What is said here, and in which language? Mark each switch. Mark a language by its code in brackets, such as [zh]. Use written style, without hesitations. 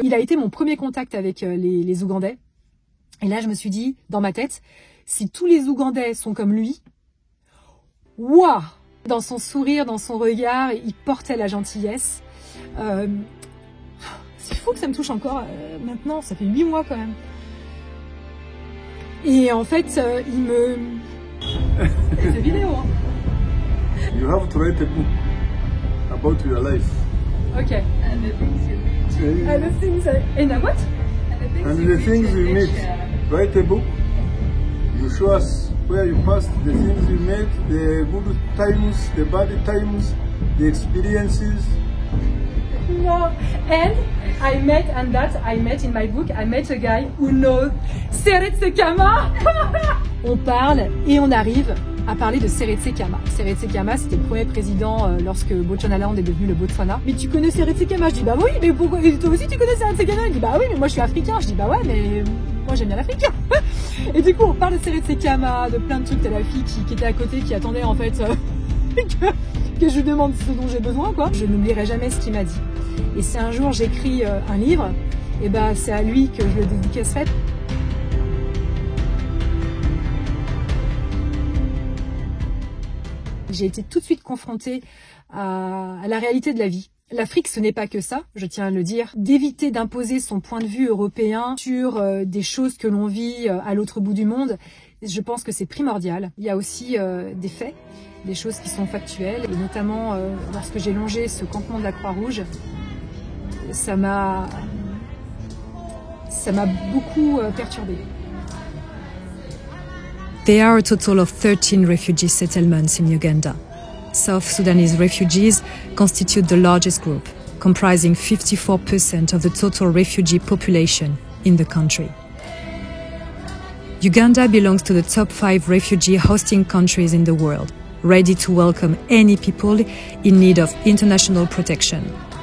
[fr] Il a été mon premier contact avec les Ougandais. Et là je me suis dit, dans ma tête, si tous les Ougandais sont comme lui, waouh! Dans son sourire, dans son regard, il portait la gentillesse. C'est fou que ça me touche encore maintenant, ça fait 8 mois quand même. Et en fait, il me... C'est vidéo, hein. [en] You have to write a book about your life. Okay. And the things you meet. And the things and what? And the things you meet. Write a book. You show us where you passed, the things you made, the good times, the bad times, the experiences. No, and I met in my book, I met a guy who knows Seretse Khama. [fr] On parle et on arrive à parler de Seretse Khama. Seretse Khama, c'était le premier président lorsque Bechuanaland est devenu le Botswana. Mais tu connais Seretse Khama? Je dis bah oui, mais pourquoi? Et toi aussi tu connais Seretse Khama? Il dit bah oui, mais moi je suis africain. Je dis bah ouais, mais moi j'aime bien l'Afrique. Et du coup on parle de Seretse Khama, de plein de trucs. T'as la fille qui était à côté, qui attendait en fait que je lui demande ce dont j'ai besoin, quoi. Je n'oublierai jamais ce qu'il m'a dit. Et si un jour j'écris un livre, et ben c'est à lui que je le dédicacerai. J'ai été tout de suite confrontée à la réalité de la vie. L'Afrique, ce n'est pas que ça, je tiens à le dire. D'éviter d'imposer son point de vue européen sur des choses que l'on vit à l'autre bout du monde, je pense que c'est primordial. Il y a aussi des faits, des choses qui sont factuelles, et notamment lorsque j'ai longé ce campement de la Croix-Rouge, ça m'a beaucoup perturbée. [en] There are a total of 13 refugee settlements in Uganda. South Sudanese refugees constitute the largest group, comprising 54% of the total refugee population in the country. Uganda belongs to the top 5 refugee hosting countries in the world, ready to welcome any people in need of international protection.